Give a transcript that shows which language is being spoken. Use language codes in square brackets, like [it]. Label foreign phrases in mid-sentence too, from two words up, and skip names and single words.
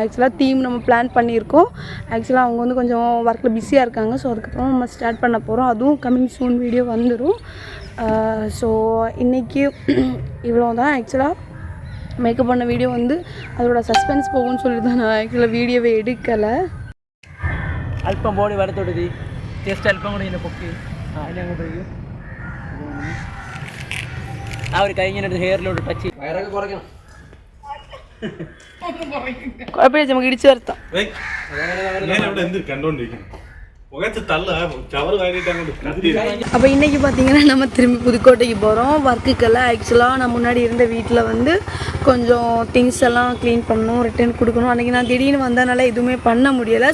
[ta] ஆக்சுவலாக தீம் நம்ம பிளான் பண்ணியிருக்கோம். ஆக்சுவலாக அவங்க வந்து கொஞ்சம் ஒர்க்கில் பிஸியாக இருக்காங்க. ஸோ அதுக்கப்புறம் நம்ம ஸ்டார்ட் பண்ண போகிறோம். அதுவும் [en] coming soon [ta] வீடியோ வந்துடும். ஸோ இன்றைக்கி இவ்வளோ தான். ஆக்சுவலாக மேக்கப் பண்ண வீடியோ வந்து அதோட சஸ்பென்ஸ் போகும்னு சொல்லி தான் நான் ஆக்சுவலாக வீடியோவை எடுக்கலை. [ml] അല്പം ബോഡി വലത്തോട്ട് ജസ്റ്റ് അല്പം കൂടി ഇങ്ങനെ പൊക്കി അതിനെ അങ്ങോട്ടേക്ക് ആ ഒരു കൈ ഇങ്ങനെ ഹെയറിലോട്ട് ടച്ച് വയറൊക്കെ കുറയ്ക്കണം. കുഴപ്പമില്ല, നമുക്ക് ഇടിച്ചു വരുത്താം. [ta] அப்போ இன்றைக்கி பார்த்தீங்கன்னா நம்ம திரும்பி புதுக்கோட்டைக்கு போகிறோம் ஒர்க்குக்கெல்லாம். ஆக்சுவலாக நான் முன்னாடி இருந்த வீட்டில் வந்து கொஞ்சம் திங்ஸ் எல்லாம் க்ளீன் பண்ணணும், ரிட்டர்ன் கொடுக்கணும். அன்றைக்கி நான் திடீர்னு வந்ததுனால எதுவுமே பண்ண முடியலை.